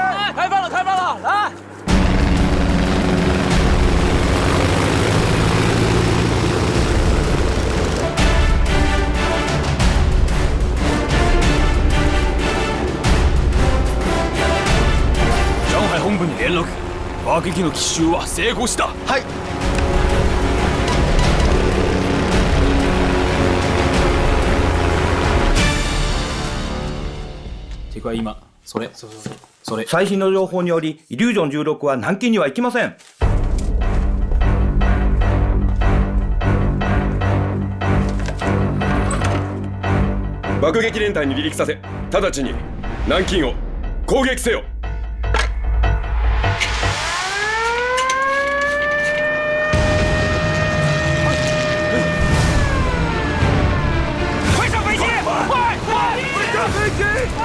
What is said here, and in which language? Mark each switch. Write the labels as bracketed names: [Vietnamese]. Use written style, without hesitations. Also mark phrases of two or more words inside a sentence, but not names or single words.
[Chinese] 开饭了，开饭了，来！ [Japanese] 上海本部に連絡。爆撃の奇襲は成功した。はい。てか今それ最新の情報によりイリュージョン16は南京には行きません。爆撃連隊に離陸させ、直ちに南京を攻撃せよ。 [Chinese] 快上飞机！快上飞机！